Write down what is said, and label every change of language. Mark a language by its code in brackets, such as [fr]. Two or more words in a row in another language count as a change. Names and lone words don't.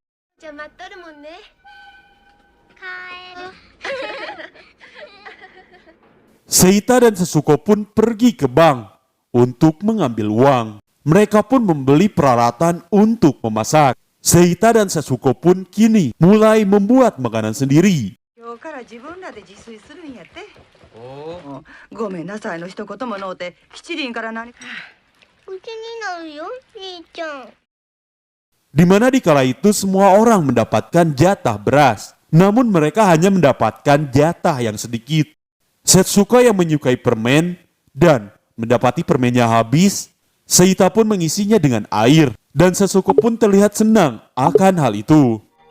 [id] Seita dan Setsuko pun pergi ke bank untuk mengambil uang. Mereka pun membeli peralatan untuk memasak. Seita dan Setsuko pun kini mulai membuat makanan sendiri. [ja] 今日から自分らで自炊するんやって。おお。ごめんなさいの一言ものうて、七輪から何か。うちになるよ、兄ちゃん。 [id] Di mana di kala itu semua orang mendapatkan jatah beras. Namun mereka hanya mendapatkan jatah yang sedikit. Setsuko yang menyukai permen dan mendapati permennya habis, Seita pun mengisinya dengan air dan Setsuko pun terlihat senang akan hal itu.